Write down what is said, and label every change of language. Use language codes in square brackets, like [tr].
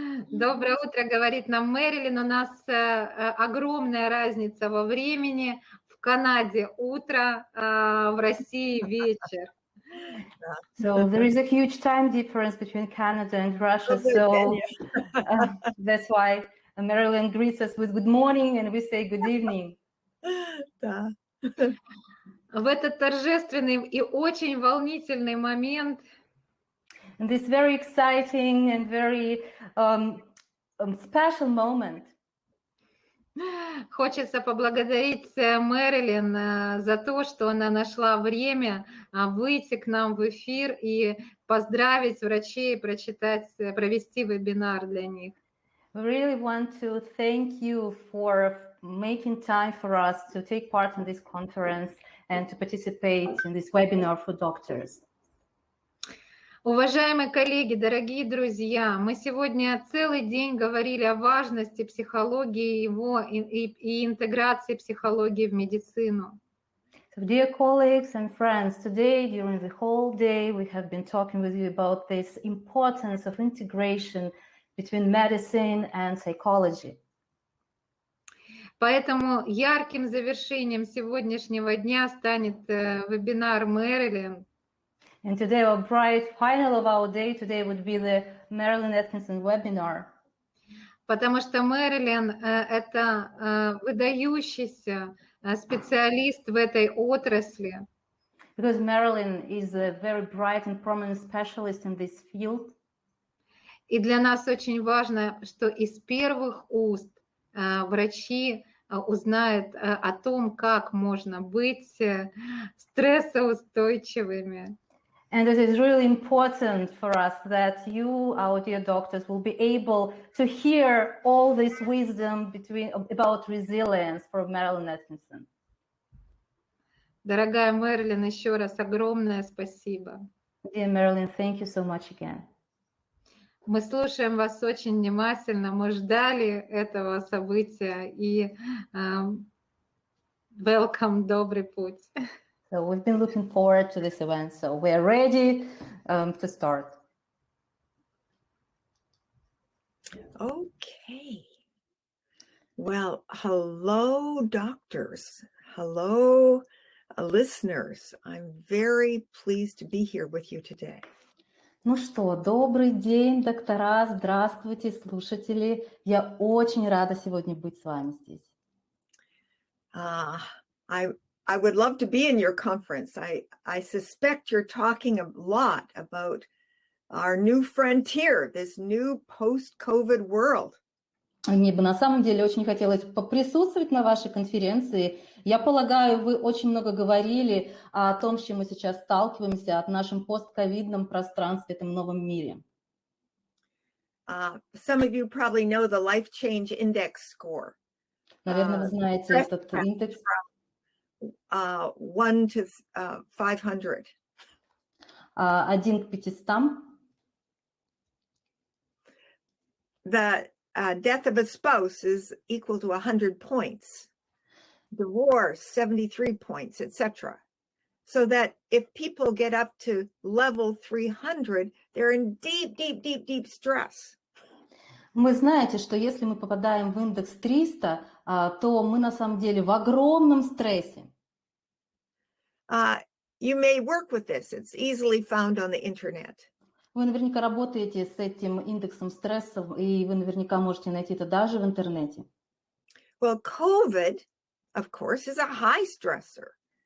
[ru] Доброе утро, говорит нам Мерилин. У нас огромная разница во времени. В Канаде утро, в России вечер. [en] So there is a huge time difference between Canada and Russia. So that's why Marilyn greets us with good morning and we say good evening. [ru] Да. В этот торжественный и очень волнительный момент [en] In this very exciting and very special moment, [ru] хочется поблагодарить Мерилин за то, что она нашла время выйти к нам в эфир и поздравить врачей, провести вебинар для них. [en] we really want to thank you for making time for us to take part in this conference and to participate in this webinar for doctors. [ru] Уважаемые коллеги, дорогие друзья, мы сегодня целый день говорили о важности психологии и интеграции психологии в медицину. [en] So dear colleagues and friends, today during the whole day we have been talking with you about this importance of integration between medicine and psychology. [ru] Поэтому ярким завершением сегодняшнего дня станет вебинар Мерилин. [en] And today our bright final of our day today would be the Merilin Atkinson webinar. [ru] Потому что Мерилин это выдающийся специалист в этой отрасли. [en] Because Merilin is a very bright and prominent specialist in this field. [ru] И для нас очень важно, что из первых уст врачи узнают о том, как можно быть стрессоустойчивыми. [en] And it is really important for us that you, our dear doctors, will be able to hear all this wisdom about resilience from Merilin Atkinson. [ru] Дорогая Мерилин, еще раз огромное спасибо. [en] Dear Merilin, thank you so much again. [ru] Мы слушаем вас очень внимательно, мы ждали этого события и welcome, добрый путь. [en] So we've been looking forward to this event, so we're ready to start. Okay. Well, hello, doctors. Hello, listeners. I'm very pleased to be here with you today. [ru] Ну что, добрый день, доктора, здравствуйте, слушатели. Я очень рада сегодня быть с вами здесь. [en] I would love to be in your conference. I suspect you're talking a lot about our new frontier, this new post-COVID world. [ru] Мне бы на самом деле очень хотелось поприсутствовать на вашей конференции. Я полагаю, вы очень много говорили о том, с чем мы сейчас сталкиваемся, о нашем постковидном пространстве, этом новом мире. [en] Some of you probably know the Life Change Index score. [ru] Наверное, вы знаете этот индекс. [en] 1 to 500. [ru] 1 к 500. [en] The death of a spouse is equal to 100 points. Divorce, 73 points, etc. So that if people get up to level 300, they're in deep, deep, deep, deep stress. [ru] Вы знаете, что если мы попадаем в индекс 300, то мы на самом деле в огромном стрессе. [en] You may work with this. It's easily found on the internet. [ru] Вы наверняка работаете с этим индексом стресса, и вы наверняка можете найти это даже в интернете. [en] Well, COVID, of course, is a high stressor.